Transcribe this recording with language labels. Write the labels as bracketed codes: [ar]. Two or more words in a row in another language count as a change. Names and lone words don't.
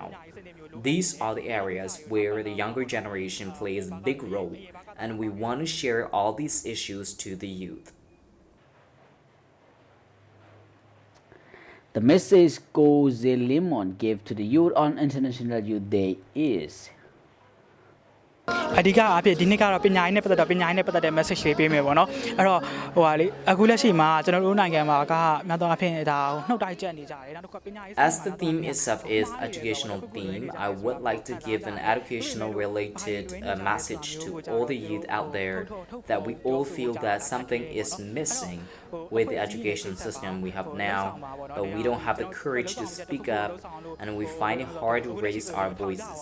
[en] These are the areas where the younger generation plays a big role, and we want to share all these issues to the youth. The message DJ Limon gave to the youth on International Youth Day is [my] အဓိကအဖြစ်ဒီနေ့ကတော့ပညာရေးနဲ့ပတ်သက်တော့ပညာရေးနဲ့ပတ်သက်တဲ့ message လေးပေးမယ်ပေါ့နော်အဲ့တော့ဟိုဟာလေအခုလက်ရှိမှာကျွန်တော်တို့နိုင်ငံမှာကများသောအားဖြင့်ဒါနှုတ်တိုက်ကြက်နေကြတယ်နောက်တစ်ခုကပညာရေး [en] As the theme itself is educational theme, I would like to give an educational related message to all the youth out there that we all feel that something is missing with the education system we have now, but we don't have the courage to speak up and we find it hard to raise our voices.